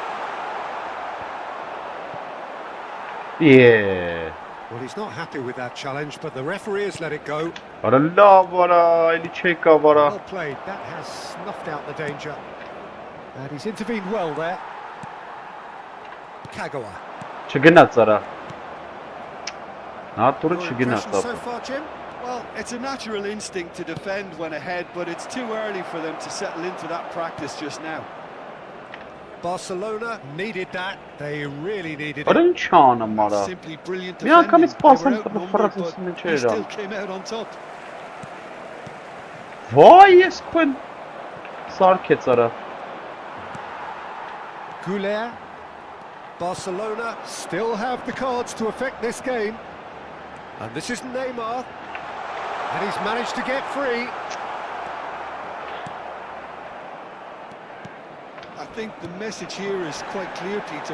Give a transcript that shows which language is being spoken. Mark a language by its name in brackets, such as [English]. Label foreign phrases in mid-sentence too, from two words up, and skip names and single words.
[English] Yeah. Well, he's not happy with that challenge, but the referee has let it go. Well played. That has snuffed out the danger. And he's intervened well there. Kagawa. [Armenian] Չգնաց արա։ Նատուրը [English] Your [Armenian] չգնաց [English] impression so [Armenian] ապա։ [English] far, Jim? Well, it's a natural instinct to defend when ahead, but it's too early for them to settle into that practice just now. Barcelona needed that. They really needed [Armenian] Արա [English] it. [Armenian] ինչ անեմ արա։ [English] Simply brilliant [Armenian] Մի անգամից [English] defending. They were [Armenian] սպասեմ [English] outnumbered, [Armenian] ֆրացից [English] but [Armenian] ինչ [English] he [Armenian] էր [English] still [Armenian] ան։ [English] came out on top. [Armenian] Վայ, ես քույն սարքեց արա։ [English] Goulet. Barcelona still have the cards to affect this game. And this is Neymar. And he's managed to get free. I think the message here is quite clear, Peter.